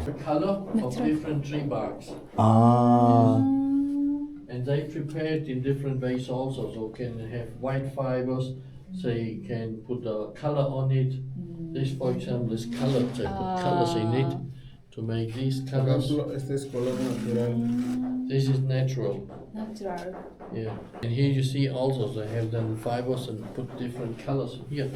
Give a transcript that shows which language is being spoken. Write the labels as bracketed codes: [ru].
[en] the color of different tree barks. Ah. And they prepare it in different ways also. So can have white fibers, they can put a color on it. This, for example, is color. They put colors in it to make these [es] Por [en] colors. [es] ejemplo, este es color natural. [en] This is natural. Natural. Yeah. And here you see also they have then fibers and put different colors here.